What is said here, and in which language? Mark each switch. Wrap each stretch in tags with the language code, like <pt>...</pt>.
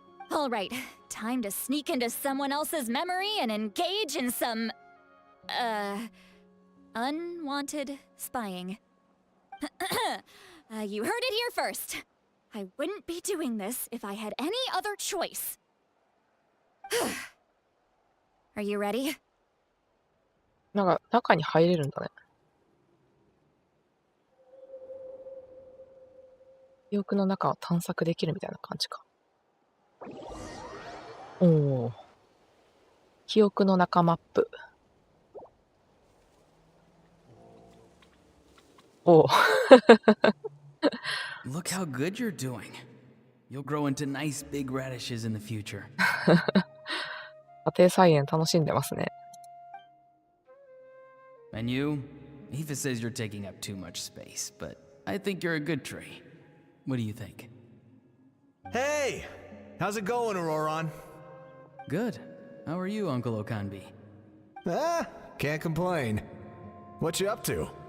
<en>All right, time to sneak into someone else's memory and engage in some, unwanted spying. You heard it here first. I wouldn't be doing this if I had any other choice. Are you ready?</en> <ja>なんか中に入れるんだね。記憶の中を探索できるみたいな感じか。おお。記憶の中マップ。おお。</ja> <en>Look how good you're doing. You'll grow into nice big radishes in the future.</en> <ja>家庭菜園楽しんでますね。</ja> <en>And you? Aoife says you're taking up too much space, but I think you're a good tree. What do you think? Hey! How's it going, Auroron? Good. How are you, Uncle Okanbi? Can't complain. What you up to?</en>